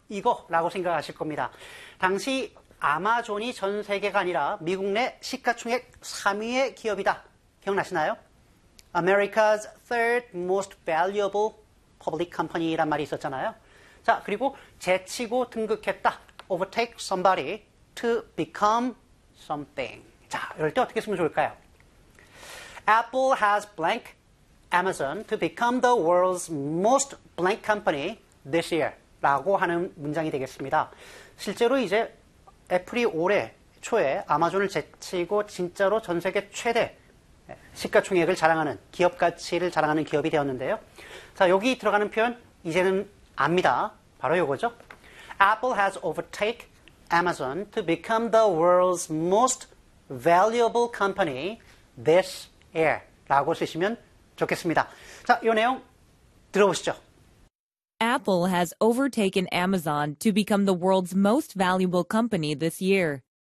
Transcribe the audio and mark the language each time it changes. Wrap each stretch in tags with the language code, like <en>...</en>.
<ko>이거라고 생각하실 겁니다. 당시 아마존이 전 세계가 아니라 미국 내 시가총액 3위의 기업이다. 기억나시나요?</ko> <en>America's third most valuable public company</en> <ko>란 말이 있었잖아요. 자, 그리고 제치고 등극했다.</ko> <en>Overtake somebody to become something.</en> <ko>자, 이럴 때 어떻게 쓰면 좋을까요?</ko> <en>Apple has blank Amazon to become the world's most blank company this year.</en> <ko>라고 하는 문장이 되겠습니다. 실제로 이제 애플이 올해 초에 아마존을 제치고 진짜로 전 세계 최대 시가총액을 자랑하는 기업 가치를 자랑하는 기업이 되었는데요. 자, 여기 들어가는 표현 이제는 압니다. 바로 이거죠.</ko> <en>Apple has overtake Amazon to become the world's most valuable company this year</en> <ko>라고 쓰시면 좋겠습니다. 자, 이 내용 들어보시죠.</ko> <en>Apple has overtaken Amazon to become the world's most valuable company this year.</en>